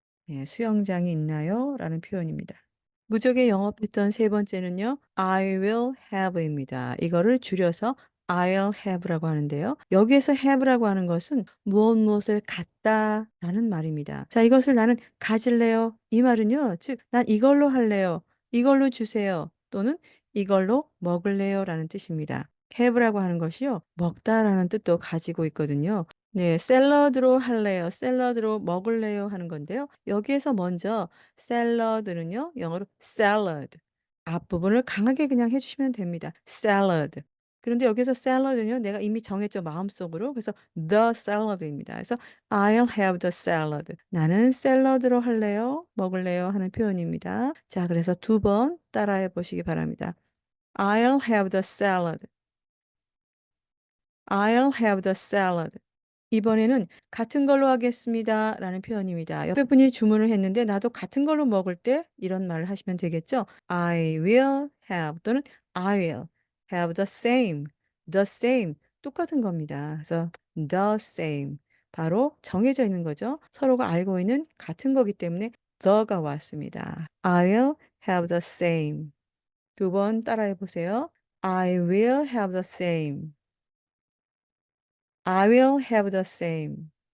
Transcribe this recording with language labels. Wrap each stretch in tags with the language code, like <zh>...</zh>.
<ko>예, 수영장이 있나요? 라는 표현입니다. 무적의 영어 패턴 세 번째는요.</ko> <en>I will have입니다.</en> <ko>이거를 줄여서</ko> <en>I'll have</en> <ko>라고 하는데요. 여기에서 have라고 하는 것은 무엇 무엇을 갖다라는 말입니다. 자, 이것을 나는 가질래요. 이 말은요. 즉, 난 이걸로 할래요. 이걸로 주세요. 또는 이걸로 먹을래요라는 뜻입니다. have라고 하는 것이요. 먹다라는 뜻도 가지고 있거든요. 네, 샐러드로 할래요. 샐러드로 먹을래요 하는 건데요. 여기에서 먼저 샐러드는요. 영어로 salad. 앞부분을 강하게 그냥 해 주시면 됩니다.</ko> <en>salad.</en> <ko>그런데 여기서 샐러드는요. 내가 이미 정했죠, 마음속으로. 그래서</ko> <en>the salad</en> <ko>입니다.</ko> <en>그래서 I'll have the salad.</en> <ko>나는 샐러드로 할래요? 먹을래요? 하는 표현입니다. 자, 그래서 두 번 따라해 보시기 바랍니다.</ko> <en>I'll have the salad. I'll have the salad.</en> <ko>이번에는 "같은 걸로 하겠습니다."라는 표현입니다. 옆에 분이 주문을 했는데 나도 같은 걸로 먹을 때 이런 말을 하시면 되겠죠.</ko> <en>I will have 또는 I will have the same</en> <ko>똑같은 겁니다. 그래서</ko> <en>the same</en> <ko>바로 정해져 있는 거죠. 서로가 알고 있는 같은 거기 때문에 the가 왔습니다.</ko> <en>I will have the same.</en> <ko>두 번 따라해 보세요.</ko> <en>I will have the same. I will have the same.</en>